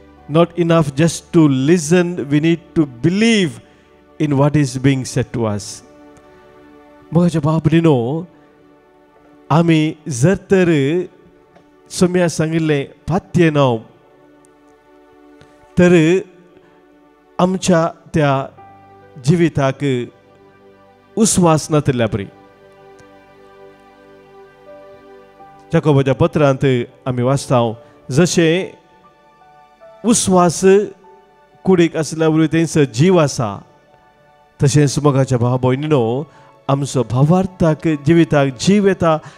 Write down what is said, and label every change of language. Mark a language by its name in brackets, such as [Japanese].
[English] Not enough just to listen, we need to believe in what is being said to us. [Goan Konkani] मोगाच्या भाव भयणीनो, आमी जर तर सोम्या सांगिल्लें पातयेना तर आमच्या त्या जिविताक उस्वास नातल्या बरी. जाकोबाच्या पत्रांत आमी वाचता, जशें उस्वास कुडीक आसल्या बरोबर थंयसर जीव आसा, तशेंच मोगाच्या भाव भयणीनो, आमचो भावार्थाक जिविताक जीव येता.